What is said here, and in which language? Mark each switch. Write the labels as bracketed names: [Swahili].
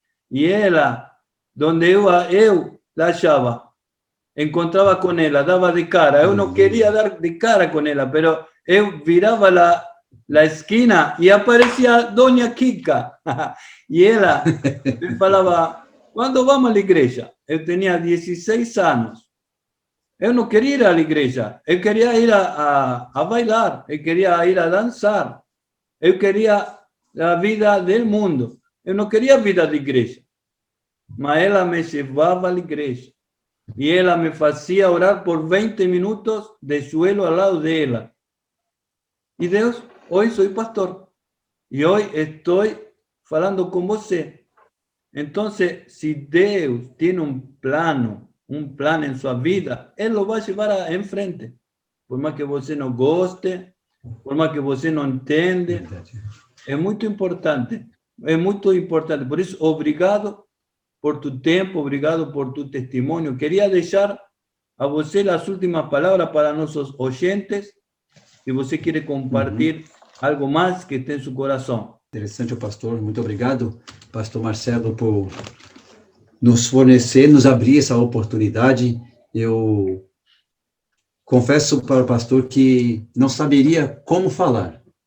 [Spanish] y ella, donde yo la hallaba, encontraba con ella, daba de cara, yo no quería dar de cara con ella, pero yo viraba la esquina y aparecía doña Kika, y ella me falaba, ¿cuándo vamos a la iglesia? Yo tenía 16 años. [Portuguese] Eu não queria ir à igreja, eu queria ir a bailar, eu queria ir a dançar, eu queria a vida do mundo, eu não queria a vida da igreja. Mas ela me levava à igreja e ela me fazia orar por 20 minutos de joelho ao lado dela. E Deus, hoje sou pastor e hoje estou falando com você. Então, se Deus tem um [Spanish] plan en su vida, Él lo va a llevar en frente. Por más que você no goste, por más que você no entiende, es muy importante. Es muy importante. Por eso, obrigado por tu tiempo, obrigado por tu testimonio. Quería dejar a você las últimas palabras para nuestros oyentes [Portuguese] se você quer compartilhar algo mais que tem em seu coração. Interessante, pastor. Muito obrigado, pastor Marcelo, por nos fornecer, nos abrir essa oportunidade. Eu confesso para o pastor que não saberia como falar.